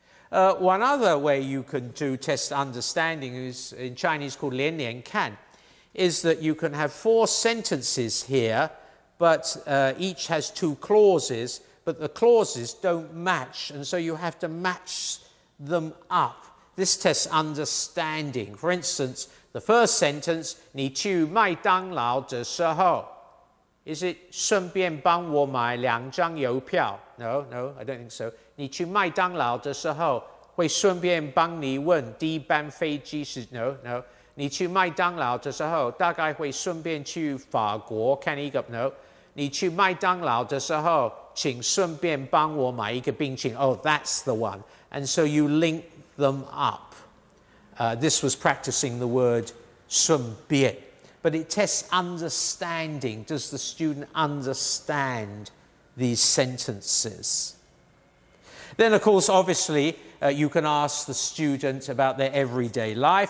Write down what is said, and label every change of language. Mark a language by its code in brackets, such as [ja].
[en] One other way you can do test understanding is in Chinese called 连连看, is that you can have 4 sentences here, but each has 2 clauses, but the clauses don't match, and so you have to match them up. This tests understanding. For instance, the first sentence, [zh] 你去麦当劳的时候, [en] is it [zh] 顺便帮我买2张邮票? [en] No, I don't think so. [zh] 你去麦当劳的时候会顺便帮你问第一班飞机是 [en] No. [zh] 你去麦当劳的时候大概会顺便去法国看一个 [en] No. [zh] 你去麦当劳的时候请顺便帮我买一个冰淇淋 [en] Oh, that's the one. And so you link them up. This was practicing the word 顺便. But it tests understanding. Does the student understand these sentences? Then, of course, obviously, you can ask the student about their everyday life.